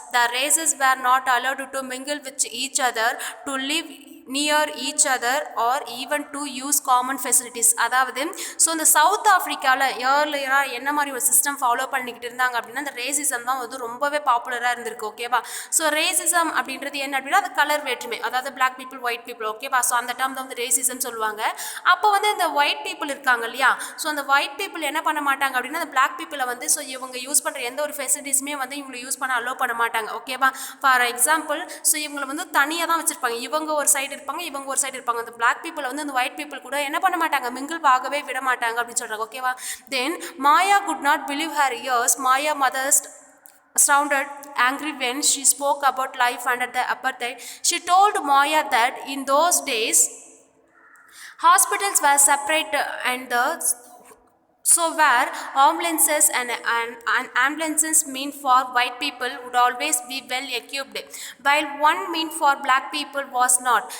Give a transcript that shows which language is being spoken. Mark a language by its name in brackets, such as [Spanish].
[English] The races were not allowed to mingle with each other, to live near each other or even to use common facilities. [Tamil] அதாவது so இந்த south ஆஃப்ரிக்காவில் ஏர்லியராக என்ன மாதிரி ஒரு system follow பண்ணிக்கிட்டு இருந்தாங்க அப்படின்னா இந்த ரேசிசம் தான் வந்து ரொம்பவே பாப்புலராக இருந்திருக்கு. ஓகேவா? ஸோ ரேசிசம் அப்படின்றது என்ன அப்படின்னா அது கலர் வேற்றுமை, அதாவது பிளாக் பீப்புள் ஒயிட் பீப்புள். ஓகேவா? ஸோ அந்த டேர்ம் தான் வந்து ரேசிசம் சொல்லுவாங்க. அப்போ வந்து இந்த ஒயிட் பீப்புள் இருக்காங்க இல்லையா, ஸோ அந்த ஒயிட் பீப்புள் என்ன பண்ண மாட்டாங்க அப்படின்னா அந்த பிளாக் பீப்புளை வந்து ஸோ இவங்க யூஸ் பண்ணுற எந்த ஒரு ஃபெசிலிட்டிஸுமே வந்து இவங்களை யூஸ் பண்ண அலோவ் பண்ண மாட்டாங்க. ஓகேவா? ஃபார் எக்ஸாம்பிள் ஸோ இவங்களை வந்து தனியாக தான் வச்சுருப்பாங்க. இவங்க ஒரு சைடு இருப்பாங்க, இவங்க ஒரு சைடு இருப்பாங்க. அந்த பிளாக் பீப்புள் வந்து அந்த ஒயிட் பீப்புள் கூட என்ன பண்ண மாட்டாங்க, மிங்கிள் ஆகவே விட மாட்டாங்க அப்படின்னு சொல்றாங்க. ஓகேவா? [English] Then Maya could not believe her ears. Maya mother sounded angry when she spoke about life under the apartheid. She told Maya that in those days hospitals were separate and the so where ambulances and ambulances meant for white people would always be well equipped, while one meant for black people was not.